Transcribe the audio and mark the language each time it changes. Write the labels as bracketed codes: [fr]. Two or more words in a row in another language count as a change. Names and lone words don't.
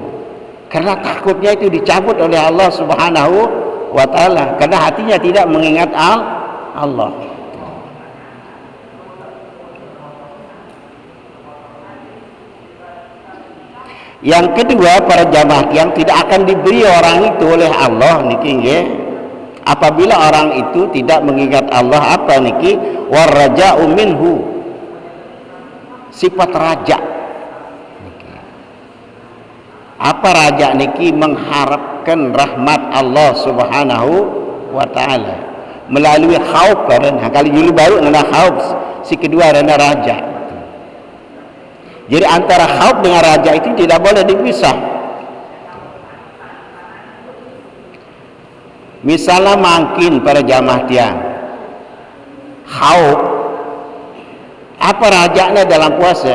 [id] Karena takutnya itu dicabut oleh Allah Subhanahu wa ta'ala. Karena hatinya tidak mengingat Allah. Yang kedua, para jamaah yang tidak akan diberi orang itu oleh Allah niki nggih. Apabila orang itu tidak mengingat Allah apa niki [ar] والرجاء منه. [id] Sifat raja. Apa raja niki? Mengharapkan rahmat Allah Subhanahu wa ta'ala melalui khauf. Karena kali dulu baru ada khauf, si kedua ada raja. Jadi antara khauf dengan raja itu tidak boleh dipisah. Misalnya mungkin para jamaah tiang khauf, apa rajanya dalam puasa?